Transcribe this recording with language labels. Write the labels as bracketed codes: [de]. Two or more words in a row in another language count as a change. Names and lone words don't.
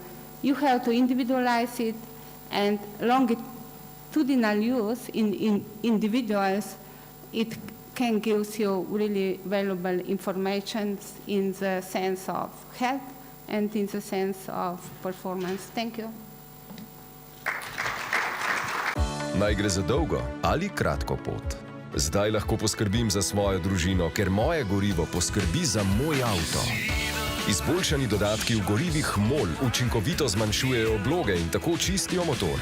[en] You have to individualize it, and longitudinal use in individuals, it can give you really valuable information in the sense of health and in the sense of performance. Thank you. [sl] Naj gre za dolgo ali kratko pot. Zdaj lahko poskrbim za svojo družino, ker moje gorivo poskrbi za moj avto. Izboljšani dodatki v gorivih MOL učinkovito zmanjšujejo obloge in tako čistijo motor.